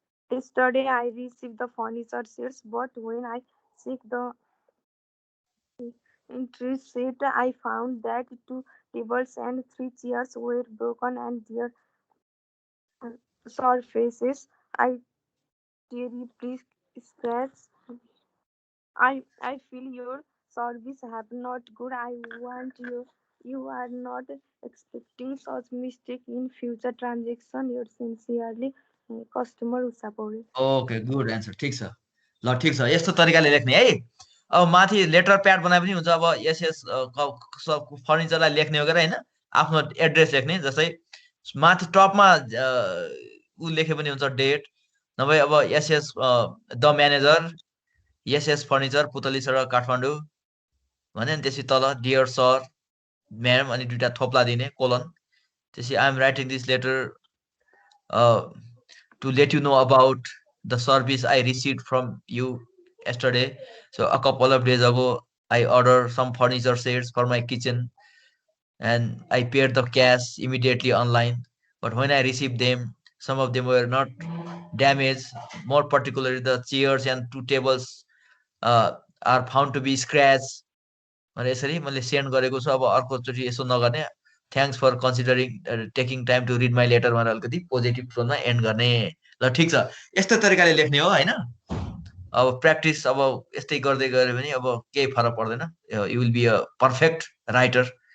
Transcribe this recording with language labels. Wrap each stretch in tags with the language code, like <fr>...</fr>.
<en>Yesterday I received the furniture sets, but when I checked the entry sheet, I found that 2 tables and 3 chairs were broken and their surfaces I terribly scratched. I feel your service have not good. I want you are not expecting such mistake in future transaction. Your sincerely customer Usapore.</en> <ne>Okay good answer ठिक छ ल ठिक छ यस्तो तरिकाले लेख्ने है अब माथि लेटर प्याड बनाए पनि हुन्छ अब एसएस फर्निचरलाई लेख्ने हो होइन आफ्नो एड्रेस लेख्ने जस्तै माथि टपमा ऊ लेखे पनि हुन्छ डेट नभए अब SS the manager SS furniture पुतली सडक काठमाडौँ भने त्यसपछि तल डियर सर म्याडम अनि दुईटा थोप्ला दिने कोलन त्यसपछि I am writing this letter</ne> <en>to let you know about the service I received from you yesterday. So a couple of days ago, I ordered some furniture sets for my kitchen and I paid the cash immediately online. But when I received them, some of them were not damaged. More particularly, the chairs and 2 tables are found to be scratched.</en> <ne>अनि यसरी मैले send गरेको छु अब अर्कोचोटि यसो नगर्ने</ne> <en>thanks for considering taking time to read my letter</en> <ne>भनेर अलिकति पोजिटिभ टोनमा एन्ड गर्ने ल ठिक छ यस्तो तरिकाले लेख्ने हो होइन अब प्र्याक्टिस अब यस्तै गर्दै गयो भने अब केही फरक पर्दैन</ne> <en>you will be a perfect writer</en>